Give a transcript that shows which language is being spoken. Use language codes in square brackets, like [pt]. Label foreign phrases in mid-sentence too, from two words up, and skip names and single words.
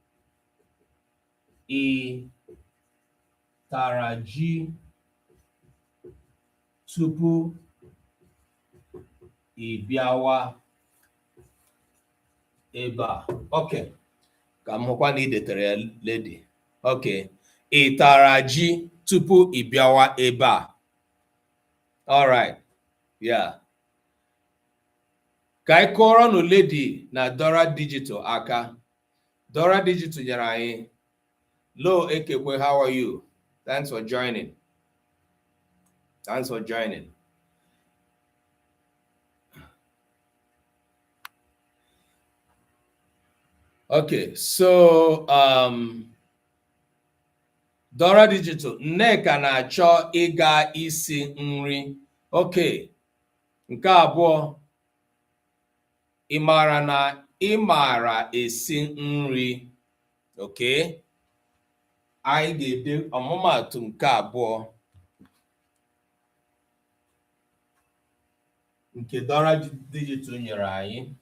[ig] Ị tara ji tupu ị bịawa ebe a. [en] Okay. [ig] Ka m hụkwa na ị detere ya, Lady. [en] Okay. [ig] Ị tara ji tupu ị bịawa ebe a. [en] All right. Yeah. [ig] Ka anyị kọrọ nụ Lady na Dora Digital aka. Dora Digital nyere anyị. Lo Ekekwe, [en] how are you? Thanks for joining. Thanks for joining. Okay, so Dora Digital, [ig] Nneka na-achọ ịga isi nri. Okay. Nke abụọ, ị maara na ị maara esi nri. [en] Okay? [ig] Anyị ga-ede ọmụmaatụ nke abụọ nke Dora Digital nyere anyị.